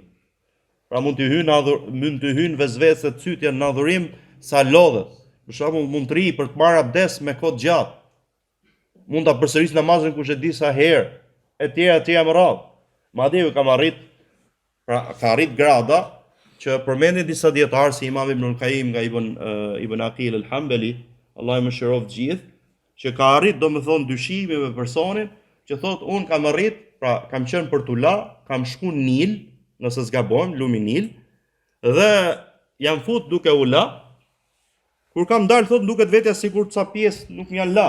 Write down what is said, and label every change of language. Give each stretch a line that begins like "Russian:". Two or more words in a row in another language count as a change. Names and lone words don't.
Albanian: Pra mund të hynë vezvese të cytja në adhurim sa lodhet. Për shembull mund të ri për të marrë abdes me kohë gjatë. Mund ta përsërisë namazin kush e di sa herë, etj më radhë. Madje kam arrit, pra ka arrit grada që përmendin disa dietarë si Imam Ibn al-Qayyim nga Ibn Aqil al-Hanbali, Allah e mëshiroft gjithë, që ka arrit domethënë dyshimi me personin që thotë un kam arrit, pra kam qenë për t'u la, kam shku në Nil, nëse s'gabojmë, lumi Nil, dhe jam fut duke u la. Kur kam dalë thotë duket vetja sikur ca pjesë nuk m'jan la.